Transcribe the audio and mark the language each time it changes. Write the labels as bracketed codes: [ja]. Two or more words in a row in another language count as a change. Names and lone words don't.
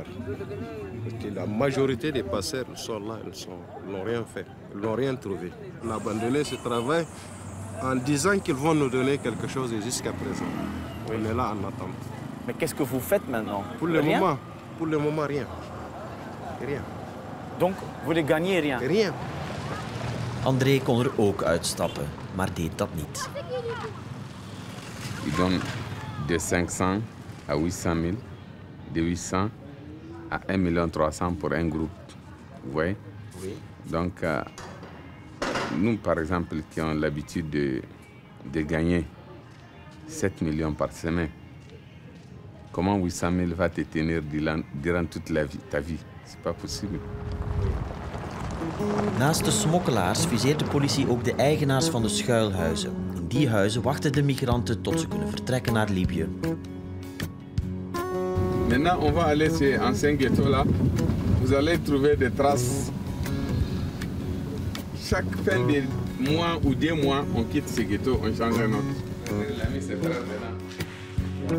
[fr] Parce que la majorité des passeurs sont là, ils n'ont rien fait, ils n'ont rien trouvé. On a abandonné ce travail en disant qu'ils vont nous donner quelque chose jusqu'à présent. Oui. On est là en attente. Mais qu'est-ce que vous faites maintenant? Pour le moment, rien. Rien. Donc, vous ne gagnez rien? Rien. [nl] André kon er ook uitstappen, maar deed dat niet. [fr] Il donne de 500 à 800 000, de 800 à 1 300 000 pour un groupe. Vous voyez? Oui. Donc, nous, par exemple, qui avons l'habitude de gagner 7 millions par semaine, comment 800 000 va te tenir durant toute ta vie? C'est pas possible. [nl] Naast de smokkelaars viseert de politie ook de eigenaars van de schuilhuizen. In die huizen wachten de migranten tot ze kunnen vertrekken naar Libië. [fr] Maintenant, on va aller chez ancien ghetto là. Vous allez trouver des traces. Chaque fin de mois ou 2 mois, on quitte ce ghetto, on change un autre. L'ami, c'est très bien.